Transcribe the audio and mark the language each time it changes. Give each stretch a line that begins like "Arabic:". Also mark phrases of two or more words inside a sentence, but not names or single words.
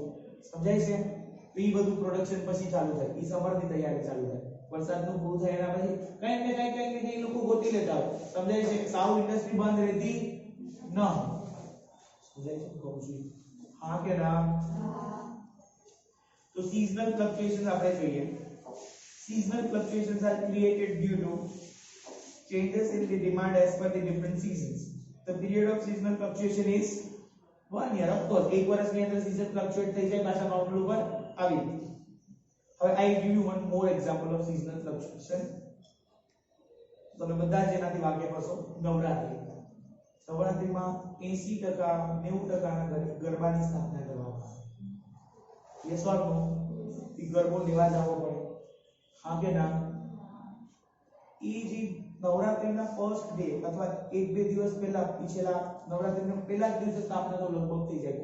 Gujarati: સમજાય છે? તો એ બધું પ્રોડક્શન પછી ચાલુ થાય. એ સમરની તૈયારી ચાલુ થાય. વરસાદનું પૂરું થાય એના પછી કઈ ને એ લોકો ગોતી લેતા હોય. સમજાય છે? સાવ ઇન્ડસ્ટ્રી બંધ રહેતી ન. સમજાય છે? કહું છું હા કે ના? તો
English: seasonal fluctuations
Gujarati: આપણે જોઈએ.
English: Seasonal fluctuations are created due to changes in the demand as per the different seasons. The period of seasonal fluctuation is 1 year. Of course,
Gujarati: એક વર્ષની અંદર
English: season fluctuate
Gujarati: થઈ જાય, પાછા નોર્મલ ઉપર આવી.
English: હવે I give you one more example of seasonal fluctuation.
Gujarati: તમે બધા જ એનાથી વાકેફ હશો. નવરાત્રી. નવરાત્રીમાં 80% 90% ગરબાની સ્થાપના કરવામાં આવે.
English: Yes or no?
Gujarati: એ ગરબો લેવા જવો પડે. હા કે ના? એ જે નવરાત્રીના
English: first day
Gujarati: અથવા 1-2 દિવસ પહેલા પીછેલા નવરાત્રીના પહેલા જ દિવસે સ્થાપના તો લગભગ થઈ જાય.